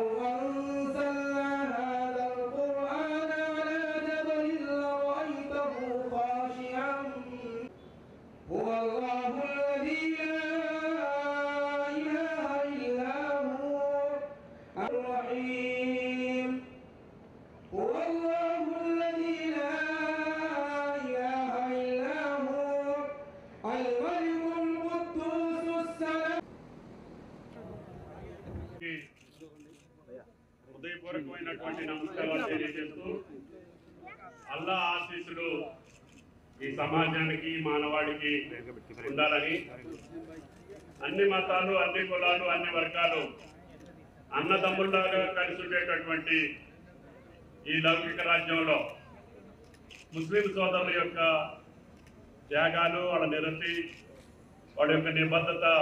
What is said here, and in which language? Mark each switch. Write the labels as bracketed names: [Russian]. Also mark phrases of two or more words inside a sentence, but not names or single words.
[Arabic] أنزلنا هذا القرآن على جبل لرأيته خاشعا هو الله الذي لا إله إلا هو الرحيم هو الله الذي لا إله إلا هو الملك القدوس السلام [Telugu] హృదయపూర్వకమైనటువంటి నమస్కారాలు తెలియజేస్తూ అల్లా ఆశీస్సులు ఈ సమాజానికి మానవాడికి ఉండాలని, అన్ని మతాలు, అన్ని కులాలు, అన్ని వర్గాలు అన్నదమ్ముల్లాగా కలిసి ఉండేటటువంటి ఈ లౌకిక రాజ్యంలో ముస్లిం సోదరుల యొక్క త్యాగాలు, వాళ్ళ నిరతి, వాళ్ళ యొక్క నిబద్ధత